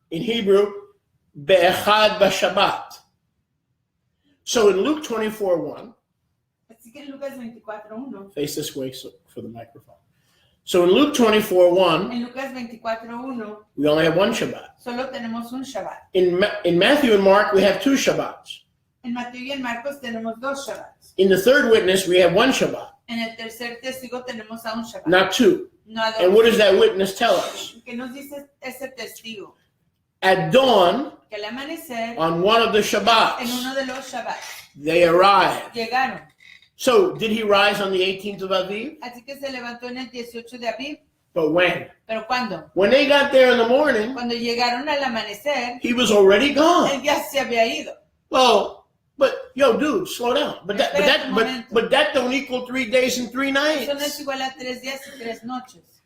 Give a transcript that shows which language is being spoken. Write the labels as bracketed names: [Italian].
[English] In Hebrew, [Hebrew] Be'echad b'Shabbat. [English] So in Luke 24:1, [Spanish] así que en Lucas 24:1, [English] face this way for the microphone. So in Luke 24:1, [Spanish] en Lucas 24:1, [English] we only have one Shabbat. [Spanish] solo tenemos un Shabbat. [English] In Matthew and Mark, we have two Shabbats. [Spanish] En Mateo y en Marcos tenemos dos Shabbats. [English] In the third witness, we have one Shabbat, [Spanish] En el tercer testigo tenemos a un Shabbat, [English] not two. [Spanish] no a dos. [English] And what does that witness tell us? [Spanish] ¿Qué nos dice ese testigo? [English] At dawn, [Spanish] Que al amanecer, [English] on one of the [Spanish] en [English] Shabbats, [Spanish] uno de los Shabbats, [English] they arrived. [Spanish] llegaron. [English] So did he rise on the 18th of Aviv? [Spanish] Así que se levantó en el 18 de Aviv. [English] But when? [Spanish] ¿Pero cuándo? [English] When they got there in the morning, [Spanish] Cuando llegaron al amanecer, [English] he was already gone. [Spanish] él ya se había ido. [English] Well, but yo, dude, slow down. But that don't equal 3 days and 3 nights. [Spanish] Eso no es igual a 3 días y 3 noches.